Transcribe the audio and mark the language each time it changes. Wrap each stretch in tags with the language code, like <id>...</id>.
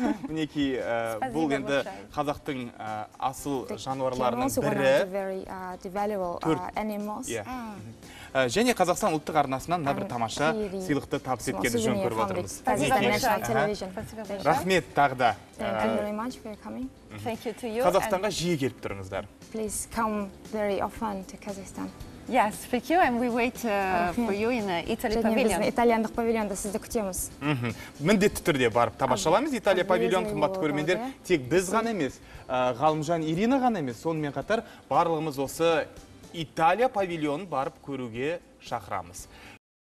<kk>Мінекей бұл енді қазақтың асыл жануарларының бірі. Және Қазақстан ұлттық арнасынан мына бір тамаша сыйлықты табыс еткенді жөн көріп отырмыз. Рахмет тағы да. Қазақстанға жиі келіп тұрыңыздар.</kk> <en>Please come very often to Kazakhstan. Yes, thank you, and we wait for you in Italy Pavilion.</en> <kk>Итальяндық павильонда сізді күтеміз. Міндетті түрде барып тамашаламыз. Италия павильон, қымбатты көрермендер, тек біз ғана емес, Ғалымжан Ирина ғана емес, сонымен қатар барлығымыз осы Италия павильонын барып көруге шақырамыз.</kk>